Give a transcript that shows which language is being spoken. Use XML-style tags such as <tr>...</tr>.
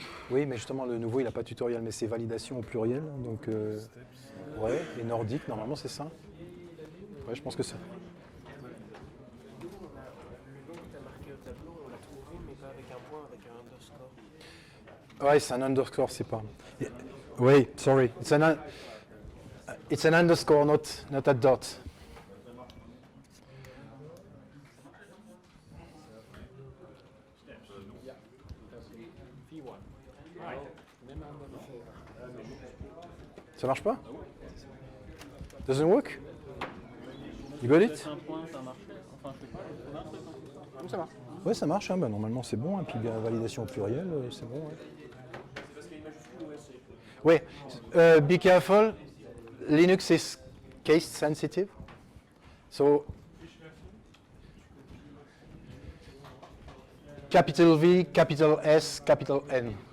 <fr>Oui, mais justement le nouveau il n'a pas tutoriel, mais c'est validation au pluriel. Donc, ouais, et nordique, normalement c'est ça. Ouais, je pense que c'est. Ouais, c'est un underscore, c'est pas. Oui, sorry.</fr> <en>It's an underscore, not a dot.</en> <fr>Ça marche pas?</fr> <en>Doesn't work? You got it?</en> <fr>Ça marche. Ouais, ça marche. Hein, bah, normalement, c'est bon. Et puis, bien, validation au pluriel, c'est bon. Ouais. Oui.</fr> <en>Be careful. Linux is case sensitive. So, capital V, capital S, capital N.</en>